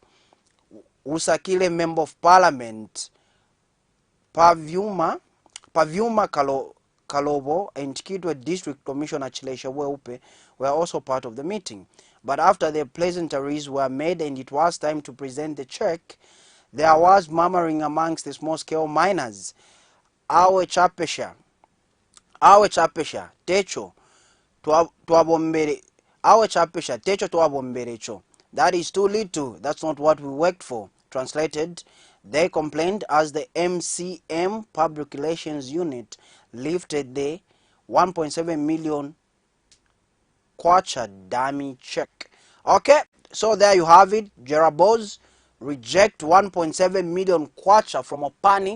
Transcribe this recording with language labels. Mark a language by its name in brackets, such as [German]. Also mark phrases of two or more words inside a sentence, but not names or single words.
[English] Usakile Member of Parliament, Pavyuma Kalobo and Kitwe District Commissioner Chilesha Weupe were also part of the meeting. But after the pleasantries were made and it was time to present the check, there was murmuring amongst the small-scale miners. [Bemba] Awe chapesha, techo, tuabombere, awe chapesha, techo tuabomberecho. [English] That is too little, that's not what we worked for. Translated, they complained as the MCM Public Relations Unit lifted the 1.7 million kwacha dummy check. Okay, so there you have it. Jerabos reject 1.7 million kwacha from Mopani.